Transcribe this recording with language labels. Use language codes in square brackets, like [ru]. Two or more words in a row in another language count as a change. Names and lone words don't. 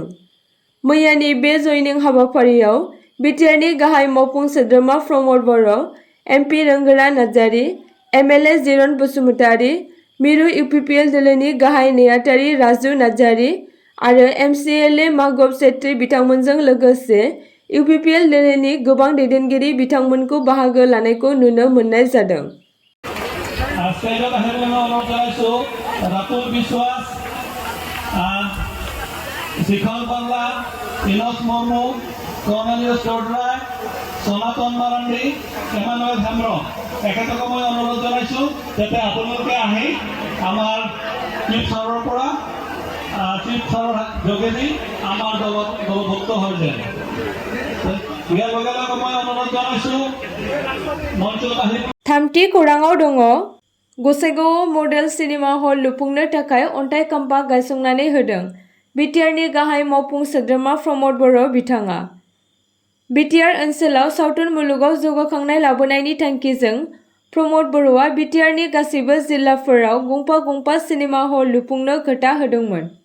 [brx] मैयानि बे जयनिं हाबाफारियाव BTRनि गाहाय मावफुं सोद्रोमा प्रमद बर', MP रोंगोरा नार्जारी, MLA जिरन बसुमतारी, मिरु UPPL दोलोनि गाहाय नेहाथारि राजु नार्जारी आरो MCLA मागब सेत्री बिथांमोनजों लोगोसे UPPL दोलोनि गोबां दैदेनगिरि बिथांमोनखौ बाहागो लानायखौ नुनो मोननाय जादों। [as] সনাতন মাৰাণ্ডী, এমানুৱেল হেমব্ৰম এখেতক মই অনুৰোধ জনাইছোঁ যাতে আপোনালোকে আহি আমাৰ চিফ ছাৰৰ পৰা চিফ ছাৰৰ যোগেদি আমাৰ দলত দলভুক্ত হৈ যায়। ইয়াৰ লগে লগে মই অনুৰোধ জনাইছোঁ মঞ্চত আহি। [brx] थामथि खौराङाव दङ गसाइगावआव मडेल सिनेमा हल लुफुंनो थाखाय अन्थाइ खाम्फा गायसंनानै होदों BTRनि गाहाय मावफुं सोद्रोमा प्रमद बर' बिथाङा। BTR ओनसोलाव सावथुन मुलुगाव जौगाखांनाय लाबोनायनि थांखिजों प्रमद बर'आ BTRनि गासैबो जिल्लाफोराव गंफा गंफा सिनेमा हल लुफुंनो खोथा होदोंमोन।